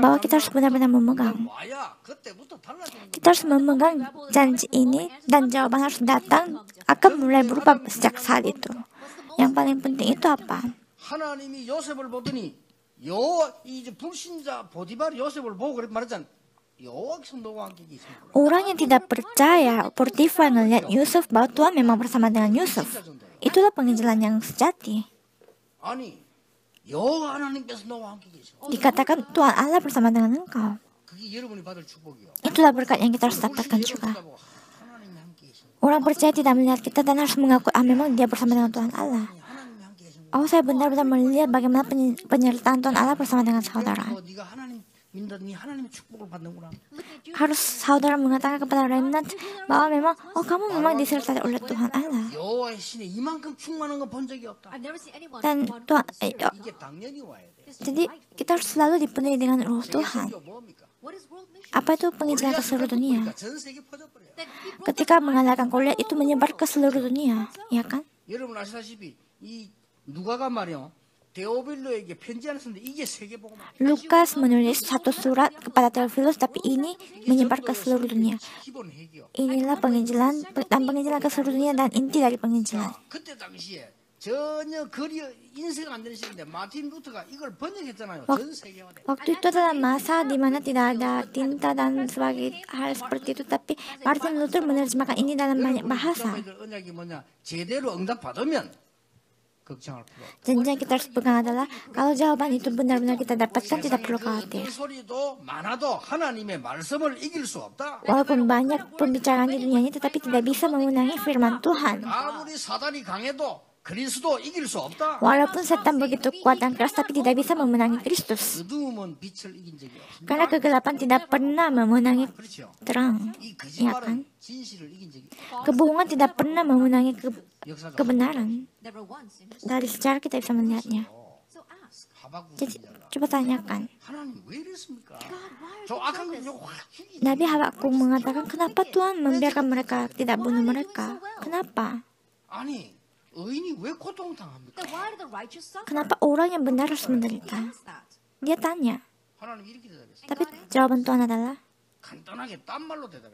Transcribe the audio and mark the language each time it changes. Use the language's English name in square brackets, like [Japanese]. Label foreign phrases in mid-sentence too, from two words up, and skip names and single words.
[Indonesian] bahwa kita harus benar-benar memegang. [Korean] 와야 그때부터 달라지는 [Indonesian] Kita harus memegang janji ini dan jawaban harus datang akan mulai berubah sejak saat itu. Yang paling penting itu apa? [Korean] 하나님이 요셉을 보더니 이제 불신자 보디발이 요셉을 보고 그렇게 말했잖아. 여기서 너와 함께 계십니다. [Indonesian] Orang yang tidak percaya, Potifar ngelihat Yusuf bahwa Tuhan memang bersama dengan Yusuf. Itulah penginjilan yang sejati. [Korean] 아니 여호와 하나님께서 너와 함께 계셔. [Indonesian] Dikatakan Tuhan Allah bersama dengan engkau. [Korean] 그게 여러분이 받을 축복이요. [Indonesian] Itulah berkat yang kita harus dapatkan juga. [Korean] 하나님이 함께 계셔. [Indonesian] Orang percaya tidak melihat kita dan harus mengaku memang dia bersama dengan Tuhan Allah. [Korean] 하나님이 함께 계신 [Indonesian] Oh, saya benar-benar melihat bagaimana penyertaan Tuhan Allah bersama dengan saudara. [Korean] 네가 하나님 믿는다. 네 하나님의 축복을 받는구나. [Indonesian] Harus saudara mengatakan kepada remnant bahwa memang kamu memang disertai oleh Tuhan Allah. [Korean] 여호와의 신에 이만큼 충만한 거 본 적이 없다. [English] I've never seen anyone [Indonesian] Dan [English] who [Indonesian] Tuhan, [Korean] 이게 당연히 와야 돼. [Indonesian] jadi kita harus selalu dipenuhi dengan roh Tuhan. [Korean] 이게 뭡니까? [English] what is world mission? [Indonesian] Apa itu penginjilan ke seluruh dunia? [Korean] 전 세계 퍼져버려요. [English] Then he broke [Indonesian] Ketika mengalahkan Goliat itu menyebar ke seluruh dunia, ya kan? [Korean] 여러분 아시다시피 이 누가가 말이요. 데오빌로에게 편지 하나 썼는데 이게 세계복음. [Indonesian] Lukas menulis satu surat kepada Theophilus, tapi ini menyebar ke seluruh dunia. [Korean] 기본 핵이요. [Indonesian] Inilah penginjilan dan penginjilan ke seluruh dunia dan inti dari penginjilan. [Korean] 그때 당시에 전혀 거리 인쇄가 안 되는 시대인데 마틴 루터가 이걸 번역했잖아요. 전 세계화돼. [Indonesian] Waktu itu adalah masa di mana tidak ada tinta dan sebagai hal seperti itu, tapi Martin Luther menerjemahkan ini dalam banyak bahasa. [Korean] 언약이 뭐냐? 제대로 응답받으면 걱정할 필요 없다. [Indonesian] Janji yang kita harus pegang adalah kalau jawaban itu benar-benar kita dapatkan, tidak perlu khawatir. [Korean] 그 소리도 많아도 하나님의 말씀을 이길 수 없다. [Indonesian] Walaupun banyak pembicaraan di dunia ini, tetapi tidak bisa mengulangi firman Tuhan. [Korean] 아무리 사단이 강해도 그리스도 이길 수 없다. [Indonesian] Walaupun setan begitu kuat dan keras, tapi tidak bisa memenangi Kristus. [Korean] 어두움은 빛을 이긴 적이 없습니다. [Indonesian] Karena kegelapan tidak pernah memenangi [Korean] 그렇죠. [Indonesian] terang. [Korean] 이 [Indonesian] Ya kan? [Korean] 거짓말은 진실을 이긴 적이 없다. [Indonesian] Kebohongan tidak pernah memenangi [Korean] 역사가 [English] never [Indonesian] kebenaran. [English] once in history. [Indonesian] Dari sejarah kita bisa melihatnya. [English] So ask [Korean] 하박국 [Indonesian] Jadi, [Korean] 선지자가 [Indonesian] coba tanyakan. [Korean] 하나님 왜 이랬습니까? [English] God, why are [Korean] 저 [English] you [Korean] 악한 [English] doing [Korean] 거 [English] this? [Korean] 확 죽이지. [Indonesian] Nabi Habakuk mengatakan, kenapa Tuhan membiarkan mereka tidak bunuh mereka? Kenapa? [Korean] 아니 의인이 왜 고통당합니까? [English] Then why do the righteous suffer? [Indonesian] Kenapa orang yang benar harus menderita? [English] Ask that. [Indonesian] Dia tanya. [Korean] 하나님 이렇게 대답했어요. [Indonesian] Tapi jawaban Tuhan adalah [Korean] 간단하게 딴 말로 대답했다.